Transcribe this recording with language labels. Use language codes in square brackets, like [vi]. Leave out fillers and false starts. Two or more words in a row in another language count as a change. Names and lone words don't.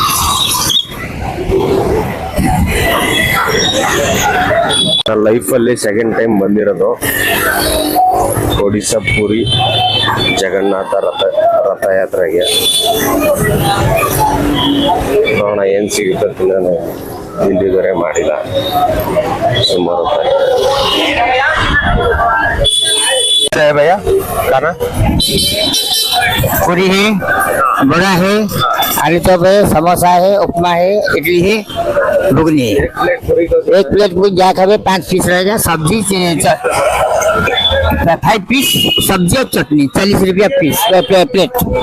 [kn] ಲೈಫಲ್ಲಿ [en] second time [kn] ಬಂದಿರೋದು ಒಡಿಶಾ ಪುರಿ ಜಗನ್ನಾಥ ರಥಯಾತ್ರೆಗೆ. ನೋಡೋಣ ಏನು ಸಿಗುತ್ತೆ. ನಾನು ತಿಂಡಿ ಬೇರೆ ಮಾಡಿಲ್ಲ ಸುಮಾರು. [hi] क्या है भैया खाना? पूरी है, बड़ा है, आलू चॉप है, समोसा है, उपमा है, इडली है, घुगनी है। एक प्लेट पूरी जा खावे 5 पीस रहेगा, सब्जी 5 पीस सब्जी और चटनी 40 रुपया पीस प्लेट।